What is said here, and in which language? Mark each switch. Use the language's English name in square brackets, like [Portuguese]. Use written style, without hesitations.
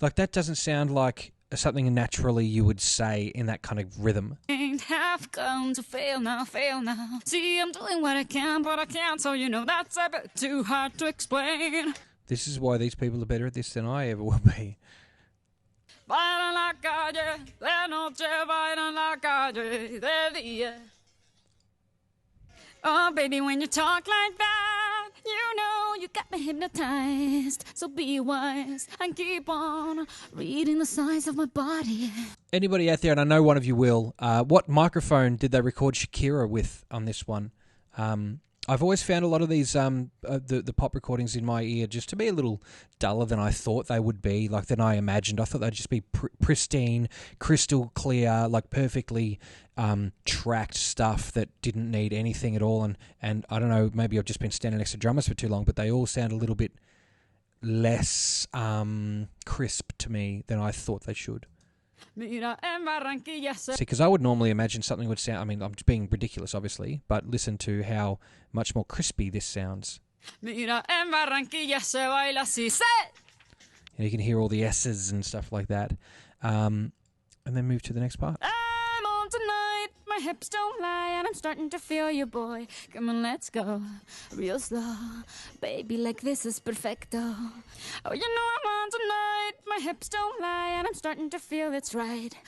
[English] Like, that doesn't sound like something naturally you would say in that kind of rhythm. Have come to fail now, fail now. See, I'm doing what I can, but I can't, so you know that's a bit too hard to explain. This is why these people are better at this than I ever will be. [Spanish] Bailan la calle, de noche bailan la calle, de día. [English] Oh, baby, when you talk like that, you know you got me hypnotized. So be wise and keep on reading the signs of my body. Anybody out there, and I know one of you will, what microphone did they record Shakira with on this one? I've always found a lot of these the pop recordings in my ear just to be a little duller than I thought they would be, like than I imagined. I thought they'd just be pristine, crystal clear, like perfectly tracked stuff that didn't need anything at all. And I don't know, maybe I've just been standing next to drummers for too long, but they all sound a little bit less crisp to me than I thought they should. [Spanish] Mira en Barranquilla se [English] See, because I would normally imagine something would sound... I mean, I'm just being ridiculous, obviously, but listen to how much more crispy this sounds. [Spanish] Mira en Barranquilla se baila así. Se [English] And you can hear all the S's and stuff like that. And then move to the next part. I'm on tonight, my hips don't lie, and I'm starting to feel you, boy. Come on, let's go, real slow. Baby, like this is perfecto. Oh, you know I'm on tonight, my hips don't lie, and I'm starting to feel it's right.